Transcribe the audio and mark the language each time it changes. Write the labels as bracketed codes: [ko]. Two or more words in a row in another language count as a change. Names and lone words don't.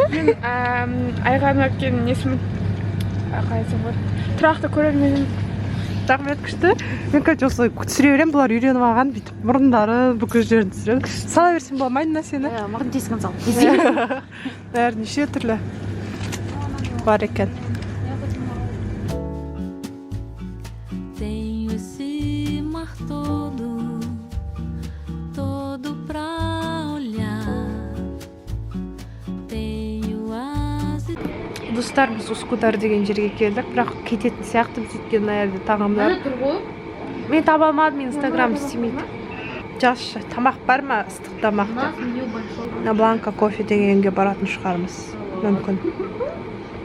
[kk] Айған өткен несімін қайсы ғой. Тұрақты көрерменім. Рахмет, күшті. Мен қазір осылай түсіре беремін, бұлар үйреніп алған, бүйтіп мұрындары, бүкіл жерін түсіреді. Сала берсем болмайды ма сені? Маған тесігін сал. Бәрі неше түрлі бар екен. [pt] Tenho esse mar todo pra olhar. Tenho as [kk] Достар, біз Ускудар деген жерге келдік, бірақ кететін сияқты біз өткен мына жерде тағамдар. тұр ғой. Мен таба алмадым, инстаграм істемейді. Жазшы, тамақ бар ма? Ыстық тамақ деп. На Бланка кофе дегенге баратын шығармыз. Мүмкін.